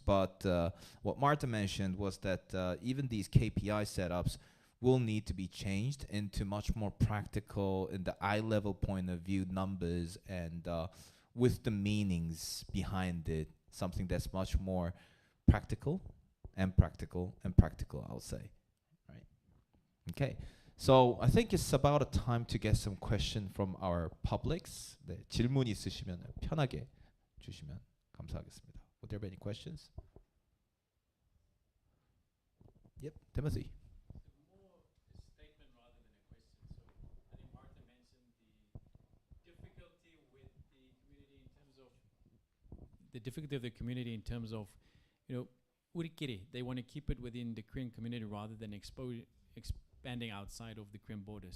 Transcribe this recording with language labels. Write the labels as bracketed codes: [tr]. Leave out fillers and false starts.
[en] But what Marta mentioned was that even these KPI setups will need to be changed into much more practical, in the eye-level point of view, numbers, and with the meanings behind it, something that's much more practical and practical and practical, I'll say. Right? Okay. So I think it's about a time to get some question from our publics. [ko] 네, 질문 있으시면 편하게 주시면 감사하겠습니다. [en] Would there be any questions? Yep, Timothy. More a statement rather than a question. So I think Martha mentioned the difficulty with the community in terms of the difficulty of the community in terms of, you know, [ko] 우리끼리, [en] they want to keep it within the Korean community rather than expanding outside of the Korean border.